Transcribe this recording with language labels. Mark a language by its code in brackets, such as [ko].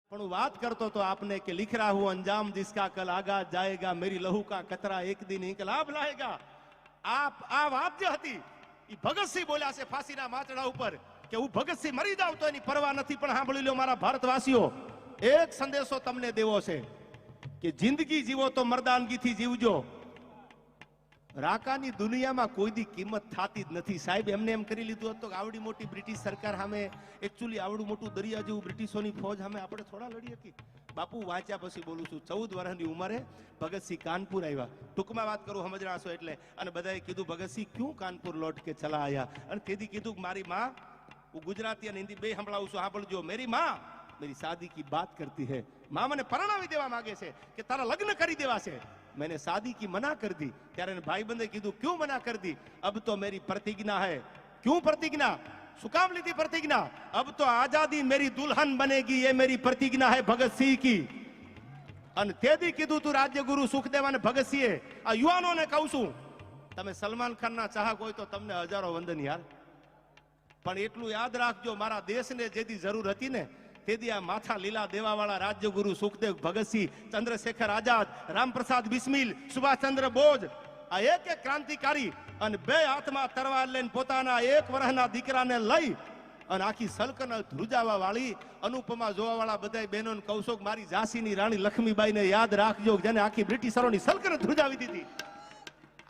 [gu] પણ હું વાત કરતો તો આપને કે [hi] लिख रहा हूं अंजाम जिसका कल आगा जाएगा मेरी लहू का कतरा एक दिन इंकलाब लाएगा। [gu] આ વાત જે હતી એ ભગતસિંહ બોલ્યા છે ફાંસીના માચડા ઉપર કે હું ભગતસિંહ મરી જાઉં તો એની પરવા નથી, પણ સાંભળી લો મારા ભારતવાસીઓ, એક સંદેશો તમને દેવો છે કે જિંદગી જીવો તો મર્દાનગીથી જીવજો। રાકાની દુનિયામાં કોઈ દી કિંમત થતી જ નથી સાહેબ। એમને એમ કરી લીધું હતું કે આવડી મોટી બ્રિટિશ સરકાર સામે, એકચ્યુઅલી આવડું મોટું દરિયા જેવું બ્રિટિશોની ફોજ સામે આપણે થોડા લડી હતી। બાપુ વાંચ્યા પછી બોલું છું, 14 વર્ષની ઉંમરે ભગતસિંહ કાનપુર આવ્યા। ટૂંકમાં વાત કરું સમજણાશો એટલે। અને બધાએ કીધું ભગતસિંહ [hi] ક્यों કાનપુર लौट के चला आया? [gu] અને તેથી કીધું કે મારી માં, હું ગુજરાતી અને હિન્દી બે સંભળાવું છું, સાંભળજો। [hi] मेरी माँ मेरी शादी की बात करती है। माँ [gu] મને પરણાવી દેવા માંગે છે કે તારા લગ્ન કરી દેવા છે। [hi] मैंने शादी की मना कर दी। [gu] त्यारे भाई बंदे कीधु [hi] क्यों मना कर दी? अब तो मेरी प्रतिज्ञा है। क्यों प्रतिज्ञा? [gu] सुकाम लीधी प्रतिज्ञा? [hi] अब तो आजादी मेरी दुल्हन बनेगी, ये मेरी प्रतिज्ञा है भगत सिंह की। [gu] અને તેદી કીધું તું રાજ્યગુરુ સુખદેવ અને ભગતસિંહે આ યુવાનોને કહું છું, તમે સલમાન ખાનના ચાહક હોય તો તમને હજારો વંદન યાર, પણ એટલું યાદ રાખજો મારા દેશને જેથી જરૂર હતી ને તેદી આ માથા લીલા દેવાવાળા રાજ્યગુરુ સુખદેવ, ભગતસિંહ, ચંદ્રશેખર આઝાદ, રામપ્રસાદ બિસ્મિલ, સુભાષચંદ્ર બોઝ, આ એક એક ક્રાંતિકારી અને બે હાથમાં તરવાર લઈને પોતાના 1 વર્ષના દીકરાને લઈ અને આખી સલ્તનત ધ્રુજાવા વાળી, અનુપમા જોવા વાળા બધા બહેનોને કહું છું કે મારી ઝાંસીની રાણી લક્ષ્મીબાઈને યાદ રાખજો, જેને આખી બ્રિટિશરોની સલ્તનત ધ્રુજાવી દીધી।